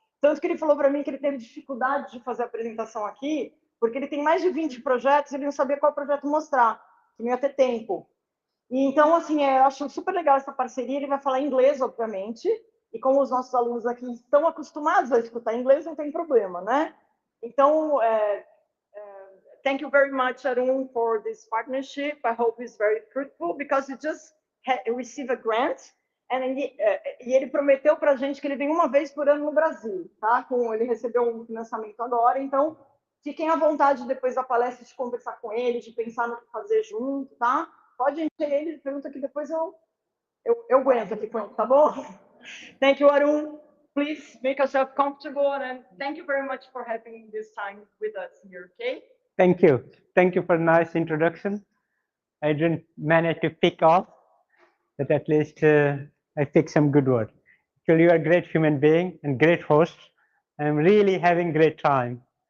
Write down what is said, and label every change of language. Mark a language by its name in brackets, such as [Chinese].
[Portuguese] Tanto que ele falou para mim que ele teve dificuldade de fazer a apresentação aqui, porque ele tem mais de 20 projetos e ele não sabia qual projeto mostrar, que não ia ter tempo. E, então, assim, eu acho super legal essa parceria. Ele vai falar inglês, obviamente, e como os nossos alunos aqui estão acostumados a escutar inglês, não tem problema, né? [English] Então, thank you very much, Arun, for this partnership. I hope it's very fruitful, because you just received a grant, and [Portuguese] ele prometeu para a gente que ele vem uma vez por ano no Brasil, tá? Ele recebeu um financiamento agora, então fiquem à vontade depois da palestra de conversar com ele, de pensar no que fazer junto, tá? Pode encher ele, pergunta que depois eu aguento aqui, tá bom? [English] Thank you, Arun. Please make yourself comfortable, and thank you very much for having this time with us here, okay? Thank you. Thank you for a nice introduction. I didn't manage to pick off, but at least I picked some good words. So you are a great human being and great host. I'm really having great time.